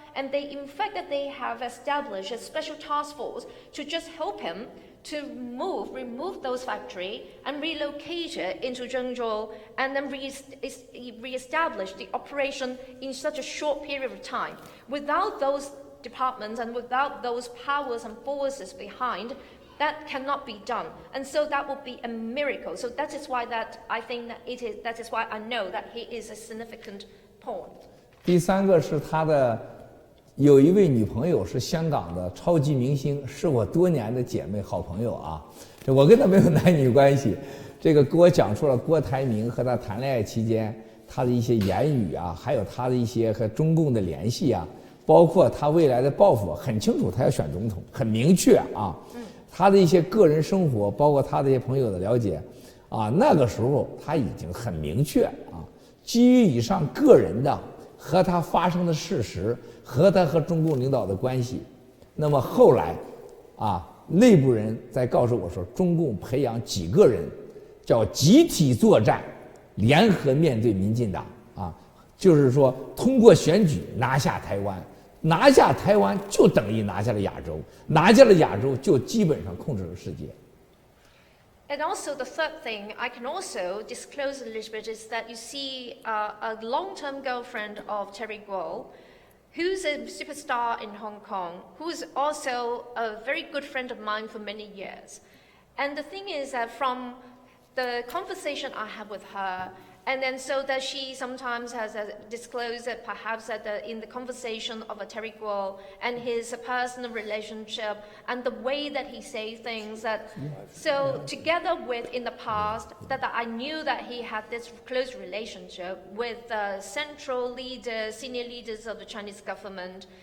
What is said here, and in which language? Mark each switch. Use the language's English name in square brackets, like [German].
[English] And in fact that they have established a special task force to just help him to remove those factories and relocate it into Zhengzhou and then reestablish the operation in such a short period of time. Without those departments and without those powers and forces behind, that cannot be done. And so that would be a miracle. So that is why that I think that that is why I know that he is a significant point. [Chinese] 第三个是他的有一位女朋友是香港的超级明星，是我多年的姐妹好朋友我跟她没有男女关系。这个给我讲述了郭台铭和他谈恋爱期间他的一些言语还有他的一些和中共的联系包括他未来的抱负很清楚，他要选总统，很明确他的一些个人生活，包括他的一些朋友的了解那个时候他已经很明确基于以上个人的和他发生的事实和他和中共领导的关系，那么后来内部人在告诉我说，中共培养几个人叫集体作战，联合面对民进党就是说通过选举拿下台湾，拿下台湾就等于拿下了亚洲，拿下了亚洲就基本上控制了世界。 [English] And also the third thing I can also disclose a little bit is that you see a long-term girlfriend of Terry Guo, who's a superstar in Hong Kong, who's also a very good friend of mine for many years. And the thing is that from the conversation I have with her, and then so that she sometimes has disclosed that perhaps that in the conversation of a Terry Guo and his personal relationship and the way that he says things so together with in the past that I knew that he had this close relationship with central leaders, senior leaders of the Chinese government.